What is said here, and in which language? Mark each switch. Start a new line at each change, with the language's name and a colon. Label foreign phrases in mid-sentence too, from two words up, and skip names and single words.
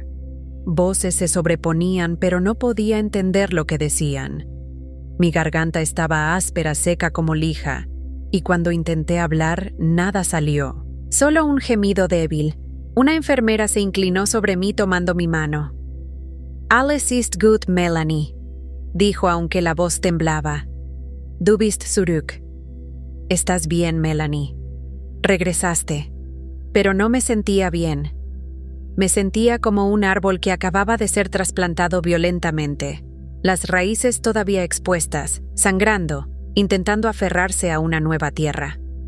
Spanish: Voces se sobreponían, pero no podía entender lo que decían. Mi garganta estaba áspera, seca como lija, y cuando intenté hablar, nada salió. Solo un gemido débil. Una enfermera se inclinó sobre mí tomando mi mano.
German: «Alles ist gut, Melanie»,
Spanish: dijo aunque la voz temblaba.
German: «Du bist zurück».
Spanish: «Estás bien, Melanie». Regresaste. Pero no me sentía bien. Me sentía como un árbol que acababa de ser trasplantado violentamente. Las raíces todavía expuestas, sangrando, intentando aferrarse a una nueva tierra.